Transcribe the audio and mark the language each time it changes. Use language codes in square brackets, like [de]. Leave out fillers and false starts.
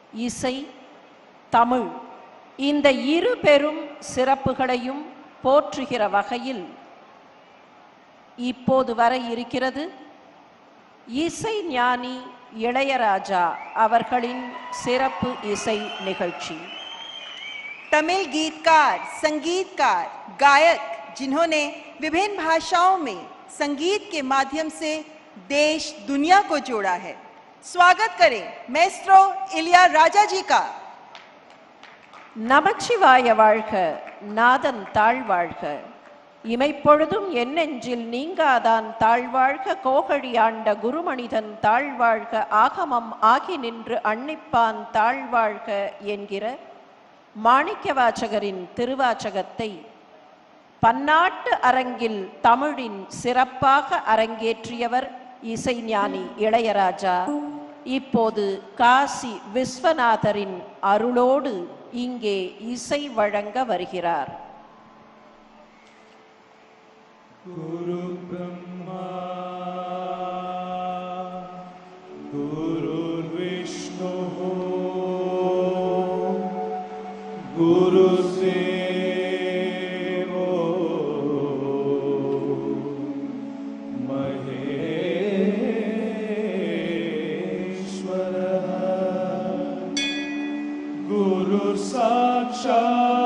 [ta] இசை, தமிழ் இந்த இரு பெரும் சிறப்புகளையும் போற்றுகிற வகையில் இப்போது வர இருக்கிறது இசை ஞானி இளையராஜா அவர்களின் சிறப்பு இசை நிகழ்ச்சி. [hi] तमिल गीतकार, संगीतकार, गायक जिन्होंने विभिन्न भाषाओं में संगीत के माध्यम से देश दुनिया को जोड़ा है। स्वागत करें मैस्ट्रो इलिया राजा जी का। [ta] நமச்சிவாய வாழ்க, நாதன் தாழ்வாழ்க, இமைப்பொழுதும் என் நெஞ்சில் நீங்காதான் தாழ்வாழ்க, கோகழி ஆண்ட குருமனிதன் தாழ்வாழ்க, ஆகமம் ஆகி நின்று அன்னிப்பான் தாழ்வாழ்க என்கிற மாணிக்க வாசகரின் திருவாசகத்தை பன்னாட்டு அரங்கில் தமிழின் சிறப்பாக அரங்கேற்றியவர் இசைஞானி இளையராஜா. இப்போது காசி விஸ்வநாதரின் அருளோடு இங்கே இசை வழங்க வருகிறார். [sa] குரு பிரம்மா குரு விஷ்ணு குரு தேவோ மகேஸ்வரः குரு சாட்சாத்